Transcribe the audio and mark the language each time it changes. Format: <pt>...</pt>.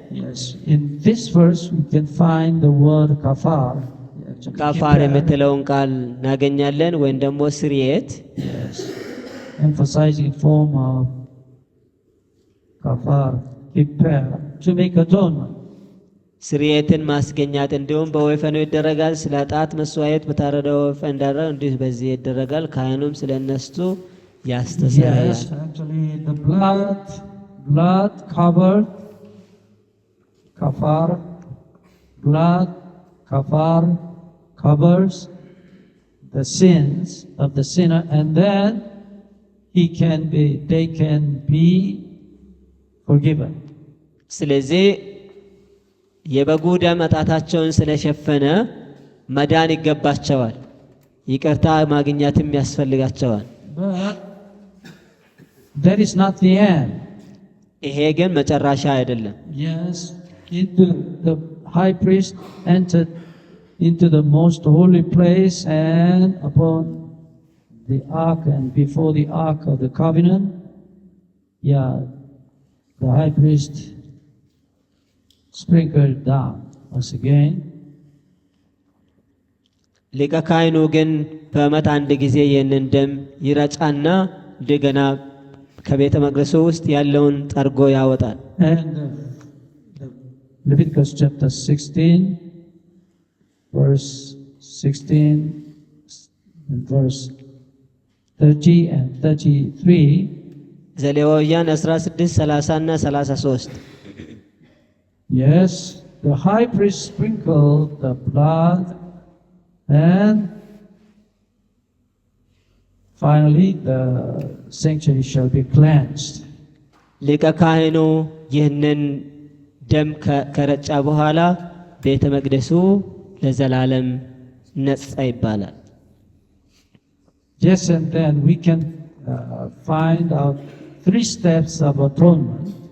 <en>Yes, in this verse we can find the word kafar.</en> <am>ካፋር የምትለውን ቃል እናገኛለን፣ ወይም ደግሞ ስርየት።</am> <en>Yes, emphasizing form of kafar, prepare to make atonement.</en> <am>ስርየትን ማስገኛት እንዲሁም በወይፈኑ ይደረጋል። ስለ ኃጢአት መስዋዕት በታረደው ወይፈን እንዳደረገ እንዲሁ በዚህ ይደረጋል። ካህኑም ስለ እነሱ ያስተሰርያል።</am> <en>Yes, actually the blood covered kafar, blood kafar covers the sins of the sinner, and then they can be forgiven.</en> <am>ስለዚህ የበጉ ደም ኃጢአታቸውን ስለሸፈነ መዳን ይገባቸዋል። ይቅርታ ማግኘትም ያስፈልጋቸዋል።</am> <en>But that is not the end.</en> <am>ይሄ ግን መጨረሻ አይደለም።</am> <en>Yes, the high priest entered into the most holy place and upon the ark and before the ark of the covenant. Yeah, the high priest sprinkled down once again.</en> <am>ሊቀ ካህኑ ግን በዓመት አንድ ጊዜ ይህንን ደም ይረጫና እንደገና ከቤተ መቅደሱ ውስጥ ያለውን ጠርጎ ያወጣል።</am> <en>And Leviticus chapter 16, verse 16 and verse 30 and 33.</en> <am>ዘሌዋውያን 16 30 እና 33</am> <en>Yes, the high priest sprinkled the blood and finally the sanctuary shall be cleansed.</en> <am>ሊቀ ካህኑ ይህንን ደም ከረጫ በኋላ ቤተ መቅደሱ ለዘላለም ነጻ ይባላል።</am> <en>Yes, and then we can find out 3 steps of atonement.</en>